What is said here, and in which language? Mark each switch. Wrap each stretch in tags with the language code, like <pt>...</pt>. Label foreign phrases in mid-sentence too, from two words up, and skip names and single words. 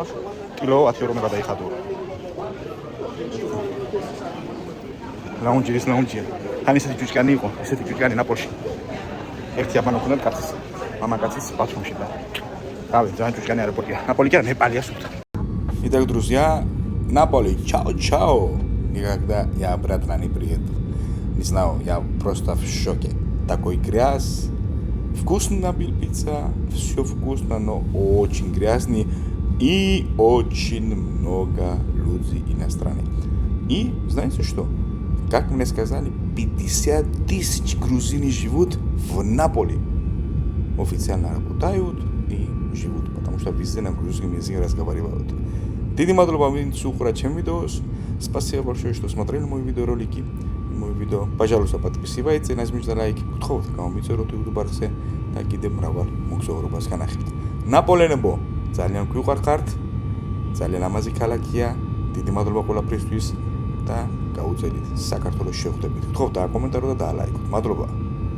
<ka>კილო 10 ევრომ გადაიხადო. ლაუნჯი ეს ლაუნჯია. თან ისეთი ჭუჭკანი იყო, ესეთი ჭუჭკანი ნაპოლში. ერთი აბანო ქონდა კაცის, მამაკაცის ბათუმში და რავი, ძალიან ჭუჭკანი აეროპორტია. ნაპოლი კი არა, ნეპალია სულთან.</ka> <ru>Итак, друзья, Наполи, чао-чао. Никогда я обратно не приеду. Не знаю, я просто в шоке. Такой грязь. Вкусно был пицца, все вкусно, но очень грязный. И очень много людей иностранных. И знаете что? Как мне сказали, 50 000 грузины живут в Наполи. Официально работают и живут, потому что везде на грузинском языке разговаривают.</ru> <ka>Დიდი მადლობა ვინც უყურა ჩემ ვიდეოს.</ka> <ru>Спасибо большое, что смотрели мои видеоролики. Мой видео. Пожалуйста, подписывайтесь, нажмите лайк.</ru> <ka>გთხოვთ გამომიწევთ YouTube არხზე და კიდევ მრავალ მოგზაურობას განახილეთ. ნაპოლენებო, ძალიან გვიყვარხართ. ძალიან ლამაზი ქალაქია. დიდი მადლობა ყველაფრისთვის და გაუძელით საქართველოს შეხვდებით. გთხოვთ დააკომენტარო და დაალაიქოთ. მადლობა.</ka>